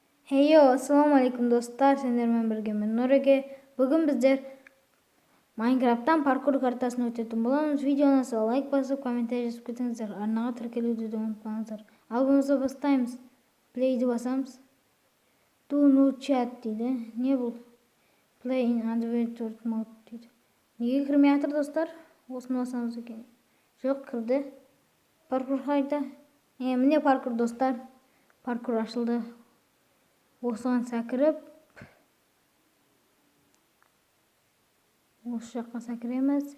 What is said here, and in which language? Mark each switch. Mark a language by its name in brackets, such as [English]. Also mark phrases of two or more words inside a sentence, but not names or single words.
[Arabic] السلام عليكم [Kazakh] dostlar, sендермен біргемін Нұреге. Бүгін біздер Майнкрафттан паркур картасын өтетін боламыз. Видеоны лайк басып, комментарий жазып кетіңіздер. Арнаға тіркелуді де ұмытпаңыздар. Ал болмаса бастаймыз. Плейді басамыз. [English] Do no chat [Kazakh] дейді. Не бұл? [English] Play in adventure mode [Kazakh] дейді. Неге кірмей жатыр достар? Осыны басамыз екен. Жоқ, кірді. Паркур қайда? Міне паркур достар. Паркур ашылды. Осыған сәкіріп, осы жаққа сәкіреміз.